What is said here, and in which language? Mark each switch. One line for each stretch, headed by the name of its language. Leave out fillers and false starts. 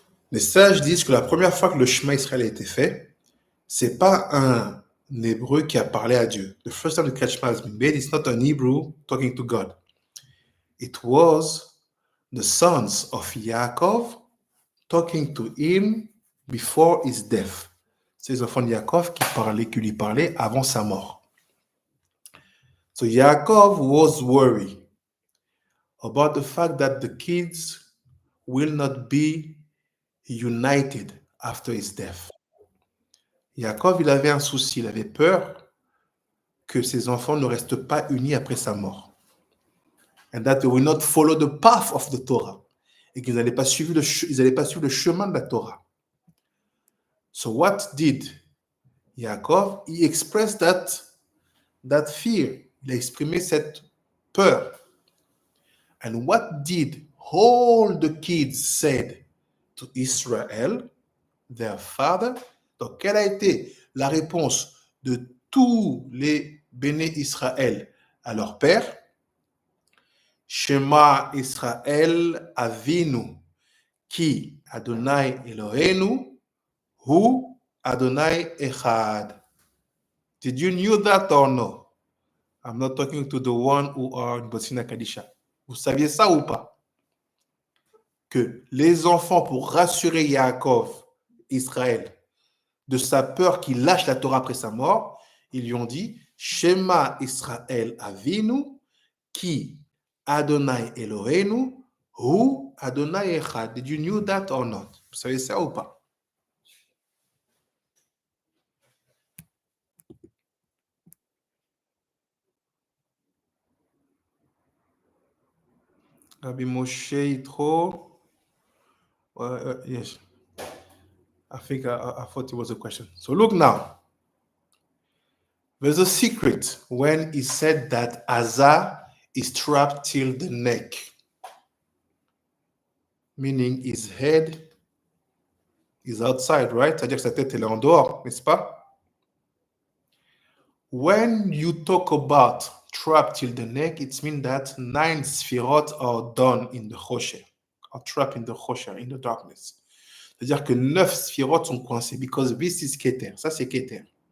French: Les sages disent que la première fois que le Shema Israël a été fait, c'est pas un Hébreu qui a parlé à Dieu.
English: The first time the Kriyat Shema has been made, it's not an Hebrew talking to God. It was the sons of Yaakov talking to him before his death.
French: C'est les enfants de Yaakov qui lui parlaient avant sa mort.
English: So Yaakov was worried about the fact that the kids will not be united after his death.
French: Yaakov, il avait un souci, il avait peur que ses enfants ne restent pas unis après sa mort.
English: And that they will not follow the path of the Torah.
French: Et qu'ils n'allaient pas suivre le chemin de la Torah.
English: So what did Yaakov? He expressed that fear.
French: Il a exprimé cette peur.
English: And what did all the kids said to Israel, their father?
French: Donc, quelle a été la réponse de tous les béné Israël à leur père?
Hebrew: Shema Israël Avinu, ki Adonai Eloheinu, hu Adonai Echad.
English: Did you knew that or no? I'm not talking to the one who are in Botsina Kadisha.
French: Vous saviez ça ou pas? Que les enfants, pour rassurer Yaakov, Israël, de sa peur qu'il lâche la Torah après sa mort, ils lui ont dit
Hebrew: Shema Israël Avinu, ki Adonai Eloheinu, hu Adonai Echad.
English: Did you knew that or not?
French: Vous savez ça ou pas?
English: Rabbi Moshe Yitro. Yes. I think I thought it was a question. So look now. There's a secret when he said that Azar is trapped till the neck, meaning his head is outside, right?
French: C'est-à-dire que sa tête, elle est en dehors, n'est-ce pas?
English: When you talk about trap till the neck, it means that 9 sphirot are done in the chosher, are trapped in the chosher, in the darkness.
French: C'est-à-dire que 9 sphirot sont coincés,
English: because this is Keter.
French: Ça, c'est Keter.